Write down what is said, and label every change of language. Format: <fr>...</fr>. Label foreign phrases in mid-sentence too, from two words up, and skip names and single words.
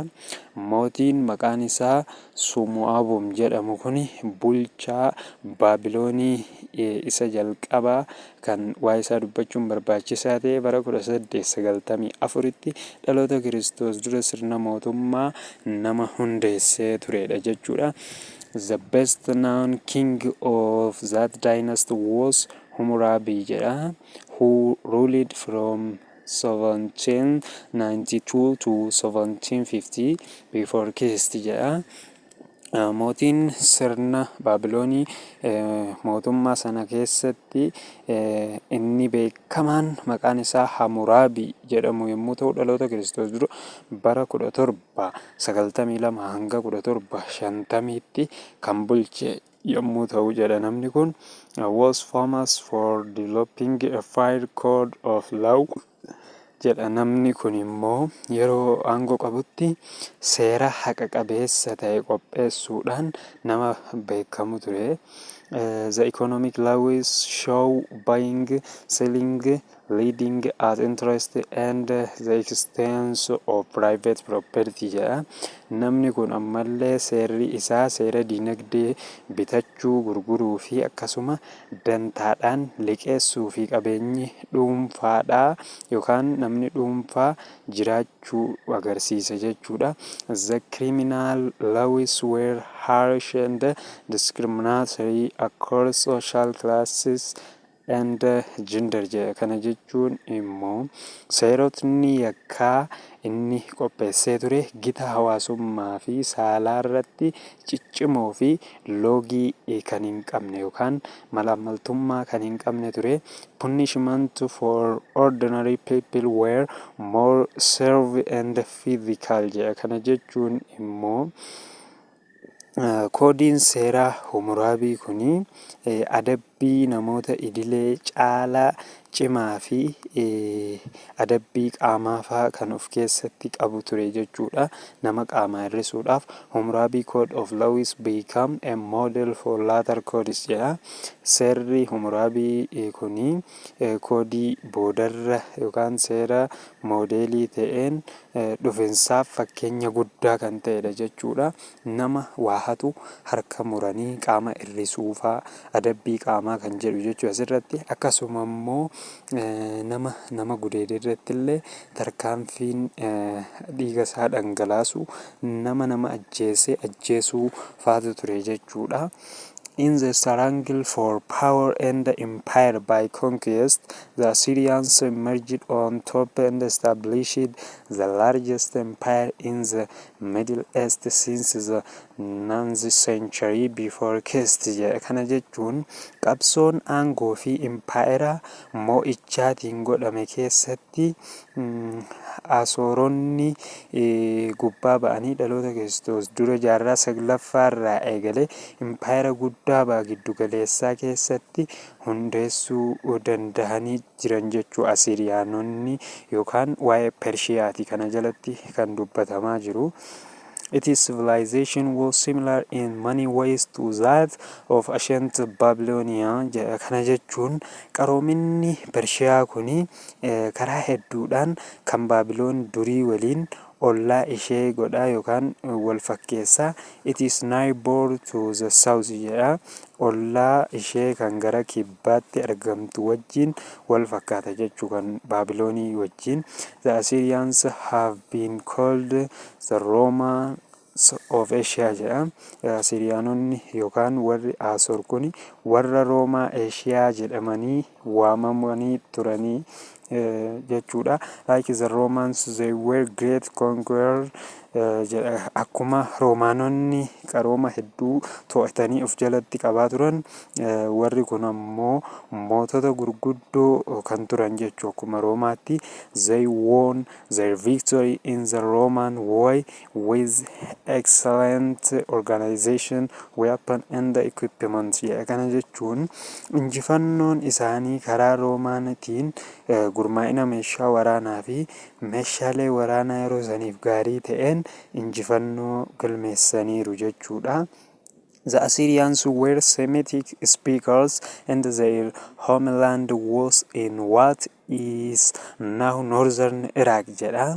<om>Mootiin maqaan isaa Sumu'abum jedhamu kuni bulchaa Baabiloonii isa jalqabaa kan waa'ee isaa dubbachuun barbaachisaa ta'e bara 1894tti dhaloota Kiristoos dura sirna mootummaa nama hundeessee turedha jechuudha.</om> <en>The best known king of that dynasty was Hammurabi jedha, who ruled from 1792 to 1750 before Christ jedha.</en> <om>Mootiin sirna Baabiloonii mootummaa sana keessatti inni beekamaan maqaan isaa Hammurabi jedhamu yommuu ta'u dhaloota Kiristoos dura bara 1792 hanga 1750tti kan bulche yommuu ta'u jedha. Namni kun</om> <en>was famous for developing a fire code of law jedha.</en> <om>Namni kun immoo yeroo aangoo qabutti seera haqa qabeessa ta'e qopheessuudhaan nama beekamu ture.</om> <en>The economic laws show buying, selling, leading at interest and the extent of private property jedha.</en> <om>Namni kun ammallee seerri isaa seera dinagdee bitachuu, gurguruu fi akkasuma dantaadhaan liqeessuu fi qabeenyi dhuunfaadhaa yookaan namni dhuunfaa jiraachuu agarsiisa jechuudha.</om> <en>The criminal laws were harsh and discriminatory across social classes and gender jedha.</en> <om>Kana jechuun immoo seerotni yakkaa inni qopheessee ture gita hawaasummaa fi saalaa irratti ciccimoo fi loogii kan hin qabne yookaan malaammaltummaa kan hin qabne ture.</om> <en>Punishment for ordinary people were more severe and physical jedha.</en> <om>Kana jechuun immoo koodiin seeraa Hammurabii kuni adabbii namoota idilee caalaa cimaa fi adabbii qaamaa fa'aa kan of keessatti qabu ture jechuudha. Nama qaamaa hir'isuudhaaf</om> <en>Hammurabi Code of Laws become a model for later codes jedha.</en> <om>Seerri Hammurabii kuni koodii boodarra yookaan seera moodeelii ta'een dhufiinsaaf fakkeenya guddaa kan ta'edha jechuudha. Nama waa hatu harka muranii qaama hir'isuu fa'aa adabbii qaamaa kan jedhu jechuudha asirratti. Akkasuma immoo nama gudeede irratti illee tarkaanfiin dhiiga isaa dhangalaasu nama ajjeesuu fa'aatu ture jechuudha.</om> <en>In the struggle for power and empire by conquest, the Assyrians emerged on top and established the largest empire in the Middle East since the 9th century before Christ.</en> <om>Kana jechuun qabsoon aangoo fi impaayera mo'ichaatiin godhame keessatti Asooronni gubbaa ba'anii dhaloota Kiristoos dura jaarraa saglaffaarraa eegalee impaayera guddaa ba'a giddu galeessaa keessatti hundeessuu danda'anii jiran jechuu Asiriyaanonni yookaan waa'ee Pershiyaati kana jalatti kan dubbatamaa jiru.</om> <en>Its civilization was similar in many ways to that of ancient Babylonia.</en> <om>Kana jechuun qaroominni Pershiyaa kuni karaa hedduudhaan kan Baabiloon durii waliin ollaa ishee godhaa yookaan wal fakkeessaa.</om> <en>It is neighbor to the south jedha.</en> <om>Ollaa ishee kan gara kibbaatti argamtu wajjin wal fakkaata jechuu kan Baabiloonii wajjin.</om> <en>The Assyrians have been called the Romans of Asia jedha.</en> <om>Asiriyaanonni yookaan warri Asoor kuni warra Roomaa Eeshiyaa jedhamanii waamamanii turanii jechuudha.</om> <en>Like the Romans, they were great conquerors.</en> <om>Akkuma Roomaanonni qarooma hedduu to'atanii of jalatti qabaa turan, warri kun ammoo mootota gurguddoo kan turan jechuu akkuma Roomaatti.</om> <en>They won their victory in the Roman war with excellent organization, weapon and equipment.</en> <om>Kana jechuun injifannoon isaanii karaa Roomaanitiin gurmaa'ina meeshaa waraanaa fi meeshaalee waraanaa yeroo saniif gaarii ta'een injifannoo galmeessaniiru jechuudha.</om> <en>The Assyrians were Semitic speakers and their homeland was in what is now northern Iraq jedha.</en>